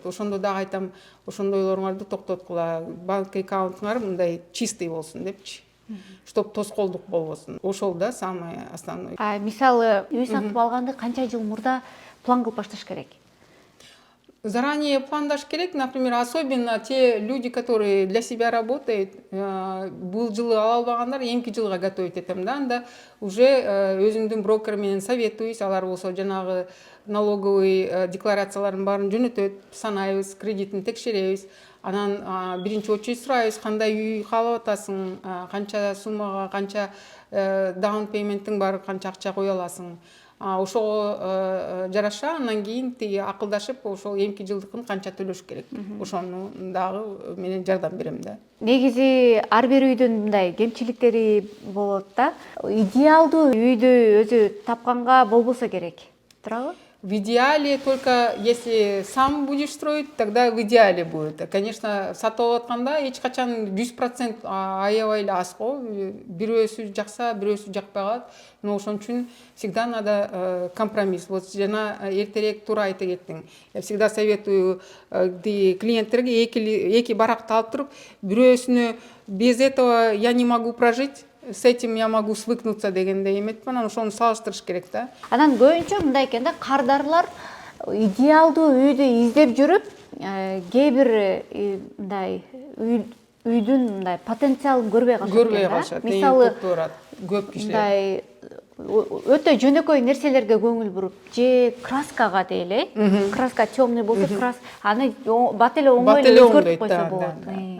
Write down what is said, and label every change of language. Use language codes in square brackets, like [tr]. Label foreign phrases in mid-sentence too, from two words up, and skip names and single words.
[ky] Ошондо дагы айтам, ошондойлоруңарды токтоткула, банк аккаунтуңар мындай чистый болсун депчи, чтоб тоскоолдук болбосун. Ошол да [ru] самый основной. [ky] Мисалы, үй сатып алганды канча жыл мурда план кылып башташ керек? Заранее пландаш керек, [ru] например, особенно те люди, которые для себя работают, [ky] бул жылы ала албагандар эмки жылга готовить этем да, анда уже өзүмдүн брокер менен советуюсь, алар болсо жанагы налоговый декларациялардын баарын жөнөтөт, санайбыз, кредитин текшеребиз, анан биринчи очередь сурайбыз, кандай үй каалап атасың, канча суммага, канча [en] down payment [ky] бар, канча акча кое аласың. Ошого жараша анан кийин тиги акылдашып, ошол эмки жылдыкын канча төлөш керек. Ошону дагы менен жардам берем да. Негизи ар бир үйдүн мындай кемчиликтери болот да. Идеалдуу үйдү өзү тапканга болбосо керек. Туурабы? [ru] В идеале, только если сам будешь строить, тогда в идеале будет. Конечно, [ky] сатып алып атканда эч качан 100% аябай эле аз го. Бирөөсү жакса, бирөөсү жакпай калат. [ru] Но [ky] ошон үчүн [ru] всегда надо компромисс. [ky] Вот жана эртерээк туура айта кеттиң. [ru] Я всегда советую [ky] клиенттерге эки баракты алып туруп, бирөөсүнө [ru] без этого я не могу прожить, с этим я могу свыкнуться [ky] дегендей эметпин, анан ошону салыштырыш керек да. Анан көбүнчө мындай экен да, кардарлар идеалдуу үйдү издеп жүрүп, кээ бир мындай үйдүн мындай потенциалын көрбөй калышат. Көрбөй калышат. Мисалы, көп кишилер мындай өтө жөнөкөй нерселерге көңүл буруп, же краскага дейли, краска темный болсо, аны бат эле оңой эле өзгөртүп койсо болот.